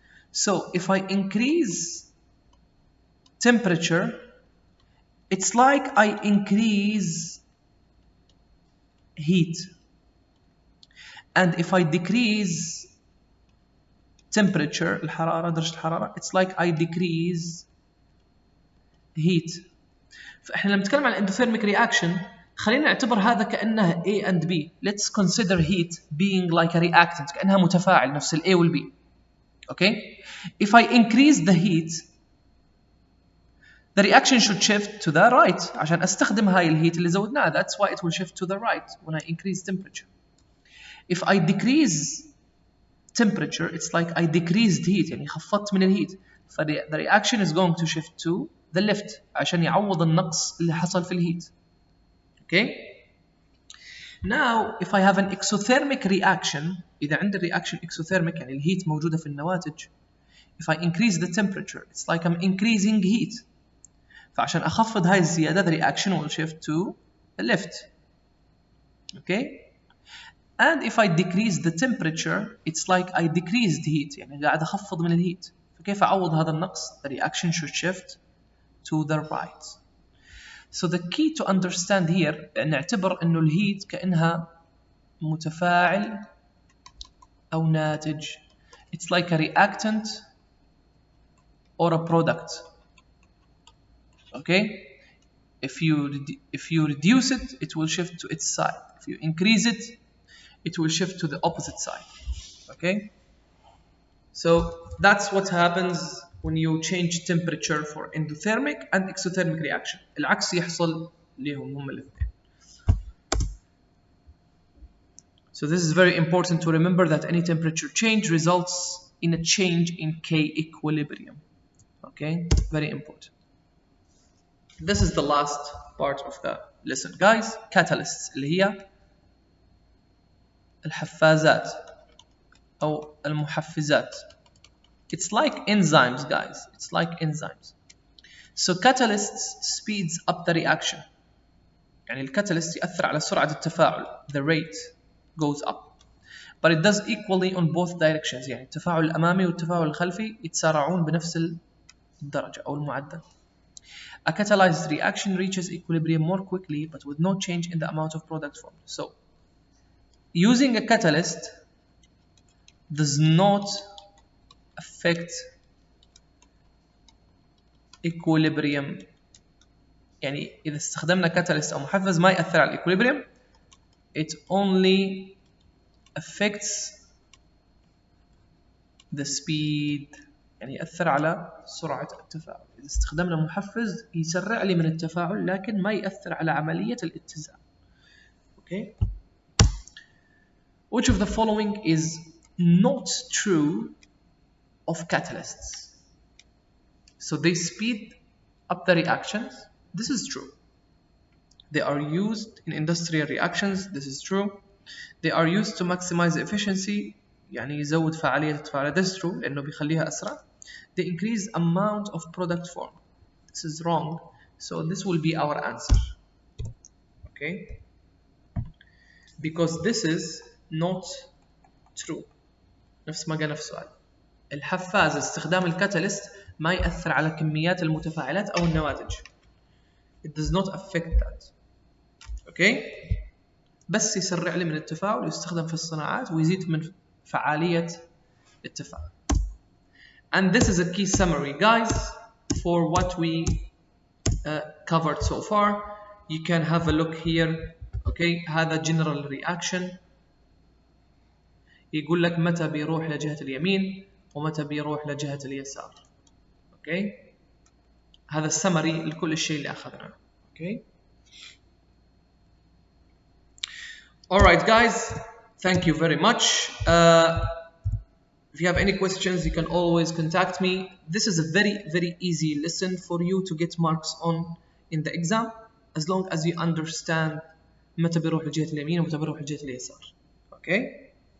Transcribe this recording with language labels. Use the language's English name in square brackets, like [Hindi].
[English] So if I increase temperature, it's like I increase heat. And if I decrease temperature, [Arabic] الحرارة درجة الحرارة, [English] it's like I decrease heat. [Arabic] فإحنا لما نتكلم عن endothermic reaction خلينا نعتبر هذا كأنه A and B. [English] Let's consider heat being like a reactant, [Arabic] كأنها متفاعل نفس ال A وال B. [English] Okay? If I increase the heat, the reaction should shift to the right [Arabic] عشان أستخدم هاي الهيت اللي زودناها. [English] That's why it will shift to the right when I increase temperature. If I decrease temperature, it's like I decreased heat, [Arabic] يعني خفضت من الهيت. [English] The reaction is going to shift to the left [Arabic] عشان يعوض النقص اللي حصل في الهيت. [English] Okay? Now, if I have an exothermic reaction, [Arabic] إذا عندي reaction exothermic يعني الهيت موجودة في النواتج. [English] If I increase the temperature, it's like I'm increasing heat. [Arabic] فعشان أخفض هاي الزيادة, [English] the reaction will shift to the left. Okay? and if I decrease the temperature it's like I decreased heat [Arabic] يعني قاعد أخفض من الهيت. فكيف أعوض هذا النقص؟ [English] The reaction should shift to the right. So the key to understand here [Arabic] نعتبر إنه الهيت كأنها متفاعل أو ناتج. [English] It's like a reactant or a product. Okay? If you reduce it, it will shift to its side. If you increase it, it will shift to the opposite side. Okay? So that's what happens when you change temperature for endothermic and exothermic reaction. [Arabic] العكس يحصل لهم هم الاثنين. [English] So this is very important to remember that any temperature change results in a change in K equilibrium. Okay? Very important. This is the last part of the lesson guys. [Arabic] Catalysts اللي هي الحفازات أو المحفزات. [English] It's like enzymes guys. It's like enzymes. So catalysts speeds up the reaction. [Arabic] يعني الكاتاليست يأثر على سرعة التفاعل. [English] The rate goes up. But it does equally on both directions. [Arabic] يعني التفاعل الأمامي والتفاعل الخلفي يتسارعون بنفس الدرجة أو المعدل. [English] A catalyzed reaction reaches equilibrium more quickly but with no change in the amount of product formed. So, using a catalyst does not affect equilibrium. [Arabic] يعني إذا استخدمنا catalyst أو محفز ما يأثر على equilibrium. [English] It only affects the speed. [Arabic] يعني يأثر على سرعة التفاعل. إذا استخدمنا محفز يسرع لي من التفاعل لكن ما يأثر على عملية الاتزان. [English] Okay? Which of the following is not true of catalysts? So they speed up the reactions. This is true. They are used in industrial reactions. This is true. They are used to maximize efficiency. [Arabic] يعني يزود فعالية التفاعل. [English] This is true [Arabic] لأنه بيخليها أسرع. [English] They increase amount of product form. This is wrong. So this will be our answer. Okay? Because this is not true. [Arabic] نفس ما قلنا في السؤال. الحفاز استخدام الكاتاليست ما يأثر على كميات المتفاعلات أو النواتج. [English] It does not affect that. Okay? [Arabic] بس يسرع لي من التفاعل ويستخدم في الصناعات ويزيد من فعالية التفاعل. [English] And this is a key summary guys for what we covered so far. You can have a look here. Okay, هذا general reaction. [Arabic] يقول لك متى بيروح لجهة اليمين ومتى بيروح لجهة اليسار. Okay, هذا السمري لكل الشيء اللي أخذناه. [English] Okay. Alright guys, thank you very much. If you have any questions, you can always contact me. This is a very easy lesson for you to get marks on in the exam, as long as you understand [Arabic] متى بيروح لجهة اليمين ومتى بيروح لجهة اليسار. [English] Okay?